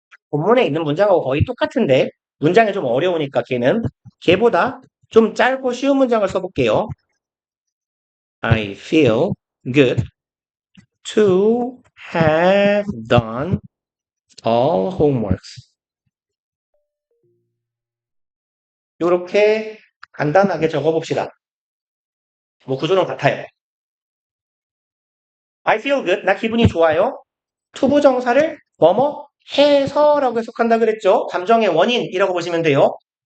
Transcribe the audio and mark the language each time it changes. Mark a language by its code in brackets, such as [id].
[ko] 본문에 있는 문장하고 거의 똑같은데 문장이 좀 어려우니까 걔보다 좀 짧고 쉬운 문장을 써볼게요. [en] I feel good to have done all homeworks. [ko] 이렇게 간단하게 적어봅시다. 뭐 구조는 같아요. [en] I feel good. [ko] 나 기분이 좋아요. 투부정사를 뭐뭐 해서라고 해석한다 그랬죠. 감정의 원인이라고 보시면 돼요.